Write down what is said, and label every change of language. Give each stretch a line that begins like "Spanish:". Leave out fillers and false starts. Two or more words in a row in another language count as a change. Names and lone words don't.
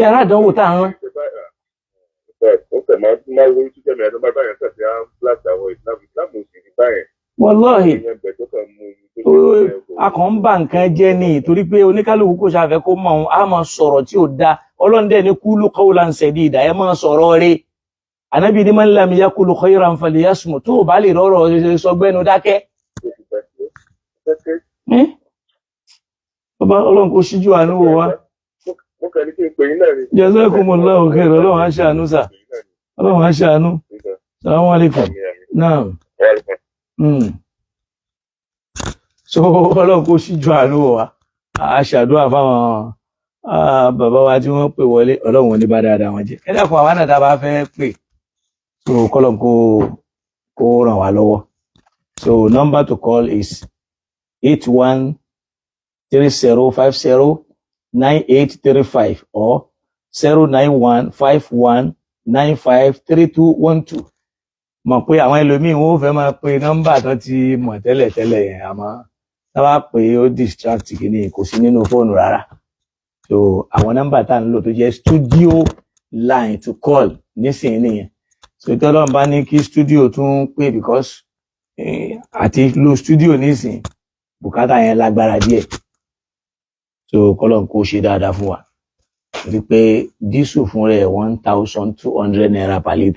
Yoruba: Ṣé aládánwò tá à ń rán? Wọ́n tẹ̀ máa ń wọ́n tún tẹ̀mí ẹ̀dọ́ bá báyẹn tẹ̀sí á ń blast àwọn ìsìlámù sì ní báyẹn. Wallahi a kàn ń bà nǹkan jẹ́ ní torí pé oníkálùkù kò ṣàfẹ́ kó mọ̀ á máa sọ̀rọ̀ tí ò dá. Ọlọ́run dẹ̀ ní
Arabic: قولوا قولا سديدا,
Yoruba: ẹ máa sọ̀rọ̀ rẹ̀. Ànábì ní
Arabic: من لم يقل خيرا فليصمت,
Yoruba: tó bá lè rọrọ̀ sọgbẹ́nu dákẹ́. Bàbá Ọlọ́run kò ṣíjú àánú wò wá.
Arabic: جزاكم الله خيرا,
Yoruba: Ọlọ́run á ṣàánú sà. Ọlọ́run á ṣàánú.
Arabic: السلام عليكم.
Yoruba: Naam. So Ọlọ́run kò ṣíjú àánú wò wá. A ṣàdúrà fáwọn bàbá wa tí wọ́n pè wọlé, Ọlọ́run ní bá dáadáa wọn jẹ́. Ẹ dákun àwọn náà tá a bá fẹ́ pè, so kọ́lọ́n kó ràn wá lọ́wọ́.
English: So number to call is 8130509835 or 09151953212.
Yoruba: mọ̀ pé àwọn ẹlòmíì wọn ò fẹ́ máa pe nọ́mbà tó ti mọ̀ tẹ́lẹ̀ yẹn àmọ́ tá bá pè ó distract kìíní kò sí nínú fóònù rárá. So àwọn nọ́mbà tá à ń lò tó jẹ́
English: studio line to call
Yoruba: nísìnyí nìyẹn. So tí Ọlọ́run bá ní kí studio tún pè because àti lo studio nísìnyí bùkátà yẹn lágbára díẹ̀. So kọ́lọ́n kó ṣe dáadáa fún wa. Rí pé dísù fún rẹ̀ 1,200 naira
English: per litre.